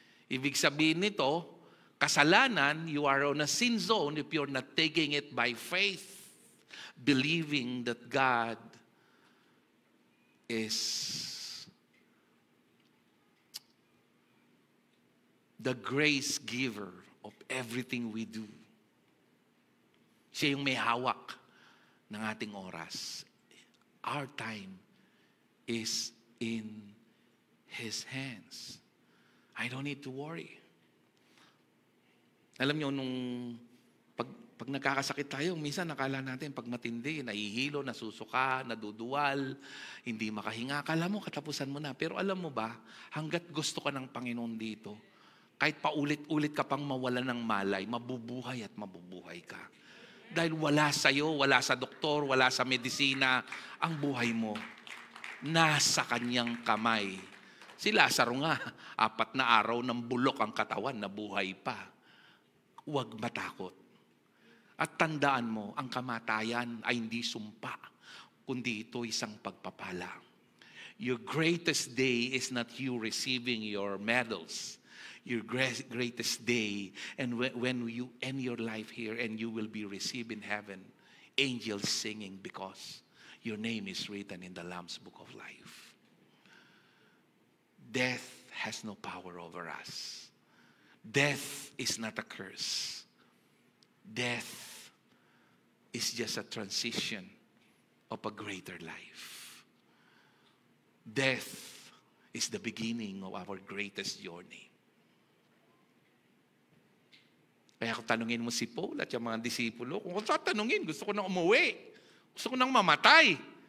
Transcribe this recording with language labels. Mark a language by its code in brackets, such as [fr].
[tl] Ibig sabihin nito, kasalanan, [en] you are on a sin zone if you're not taking it by faith, believing that God is the grace giver of everything we do. [tl] Siya yung may hawak ng ating oras. [en] Our time is in His hands. I don't need to worry. [tl] Alam niyo, nung pag nagkakasakit tayo, minsan nakala natin pag matindi, nahihilo, nasusuka, naduduwal, hindi makahinga. Akala mo katapusan mo na. Pero alam mo ba, hanggat gusto ka ng Panginoon dito, kahit paulit-ulit ka pang mawala ng malay, mabubuhay at mabubuhay ka. Dahil wala sa'yo, wala sa doktor, wala sa medisina, ang buhay mo nasa kanyang kamay. Si Lazaro nga, 4 na araw ng bulok ang katawan, nabuhay pa. Huwag matakot. At tandaan mo, ang kamatayan ay hindi sumpa, kundi ito isang pagpapala. [en] Your greatest day is not you receiving your medals. Your greatest day, and when you end your life here and you will be received in heaven, angels singing because your name is written in the Lamb's Book of Life. Death has no power over us. Death is not a curse. Death is just a transition of a greater life. Death is the beginning of our greatest journey. [tl] Kaya kung tanungin mo si Paul at yung mga disipulo, kung tatanungin, gusto ko nang umuwi. Gusto ko nang mamatay.